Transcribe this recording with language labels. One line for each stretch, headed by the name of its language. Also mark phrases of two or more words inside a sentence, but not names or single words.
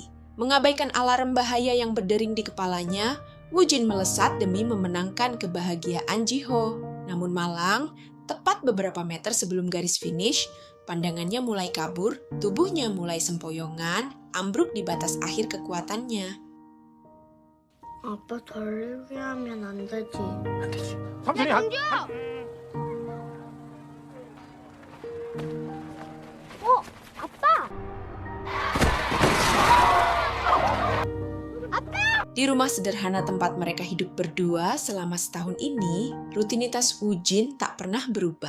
Indonesian: Mengabaikan alarm bahaya yang berdering di kepalanya, Woo-jin melesat demi memenangkan kebahagiaan Ji-ho. Namun malang, tepat beberapa meter sebelum garis finish, pandangannya mulai kabur, tubuhnya mulai sempoyongan, ambruk di batas akhir kekuatannya.
Korean: 아빠 달리기 하면 안 되지. 안 되지. 삼촌이 한
Indonesian: Di rumah sederhana tempat mereka hidup berdua selama setahun ini, rutinitas Woo-jin tak pernah berubah.